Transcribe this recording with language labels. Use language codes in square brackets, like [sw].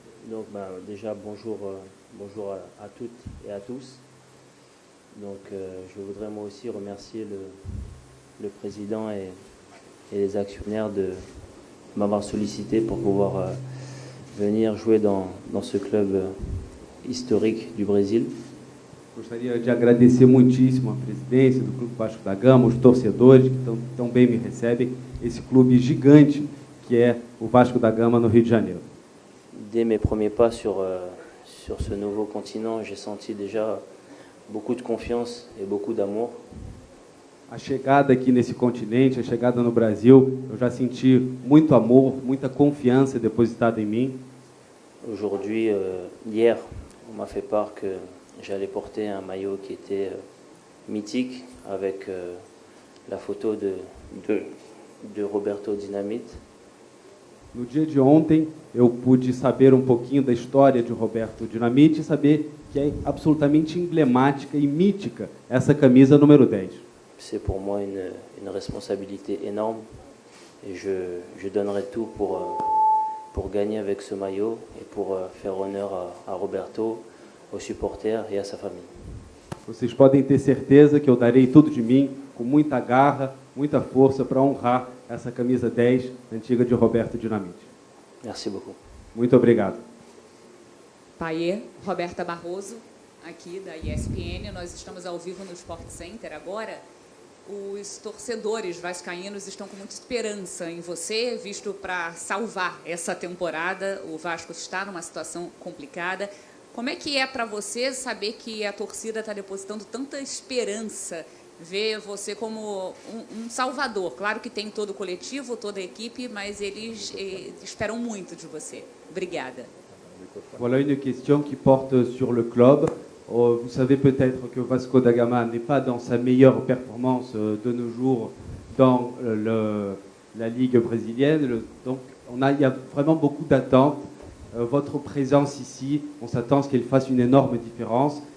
[fr] Donc déjà bonjour à toutes et à tous. Donc je voudrais moi aussi remercier le président et les actionnaires de m'avoir sollicité pour pouvoir venir jouer dans ce club historique du Brésil. [pt] Gostaria de agradecer muitíssimo a presidência do Clube Vasco da Gama, os torcedores que tão bem me recebem, esse clube gigante que é o Vasco da Gama no Rio de Janeiro. [fr] Dès mes premiers pas sur ce nouveau continent, j'ai senti déjà beaucoup de confiance et beaucoup d'amour. [pt] A chegada aqui nesse continente, a chegada no Brasil, eu já senti muito amor, muita confiança depositada em mim. [fr] Aujourd'hui, hier, on m'a fait part que j'allais porter un maillot qui était mythique avec la photo de Roberto Dinamite. [pt] No dia de ontem, eu pude saber um pouquinho da história de Roberto Dinamite e saber que é absolutamente emblemática e mítica essa camisa número 10. [fr] C'est pour moi une responsabilité énorme et je donnerai tout pour gagner avec ce maillot et pour faire honneur à Roberto, aux supporters et à sa famille. [pt] Vocês podem ter certeza que eu darei tudo de mim, com muita garra, muita força, para honrar essa camisa 10 antiga de Roberto Dinamite. [fr] Merci beaucoup. [pt] Muito obrigado. Paier, Roberta Barroso, aqui da ESPN. Nós estamos ao vivo no Sport Center agora. Os torcedores vascaínos estão com muita esperança em você, visto para salvar essa temporada. O Vasco está numa situação complicada. Como é que é para você saber que a torcida está depositando tanta esperança, ver você como um salvador? Claro que tem todo o coletivo, toda a equipe, mas eles esperam muito de você. Obrigada. [fr] Voilà une question qui porte sur le club. Vous savez peut-être que Vasco da Gama n'est pas dans sa meilleure performance de nos jours dans la Ligue brésilienne. Donc il y a vraiment beaucoup d'attentes. Votre présence ici, on s'attend à ce qu'elle fasse une énorme différence.